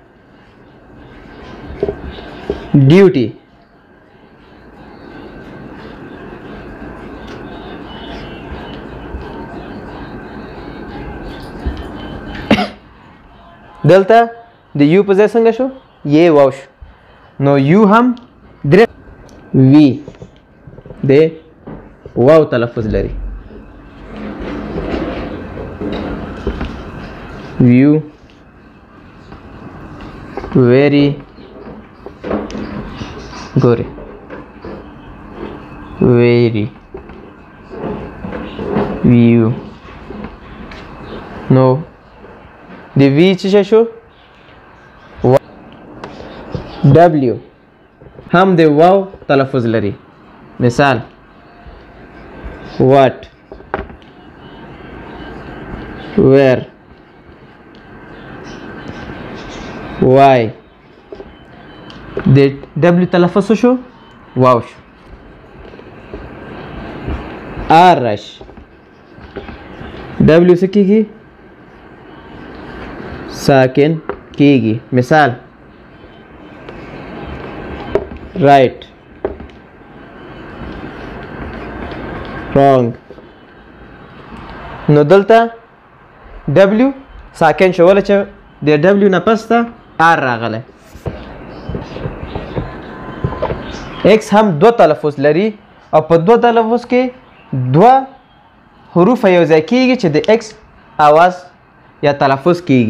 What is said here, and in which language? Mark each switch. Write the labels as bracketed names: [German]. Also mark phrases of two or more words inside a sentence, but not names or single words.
[Pashto] ډیوټي، دلته د یو په ځای څنګه شو؟ یې واو شو. نو یو هم درې. وی د واو تلفظ لري. ویو، very ګورې، [English] very view. [Pashto] نو د وی څه شو؟ ډبلیو هم د واو تلفظ لري. مثال [English] what، where، why. [Pashto] د ډبلیو تلفظ شو؟ واو شو. آرش، ډبلیو څه کېږي؟ ساکن کېږي. مثال [English] right، wrong. [Pashto] نو دلته ډبلیو ساکن شو ولې چې د ډبلیو نه پس ته آر راغلی. ایکس هم دو تلفظ لري او په دو تلفظ کې دوه حروف یو ځای کېږي چې د ایکس آواز یا تلفظ کېږي.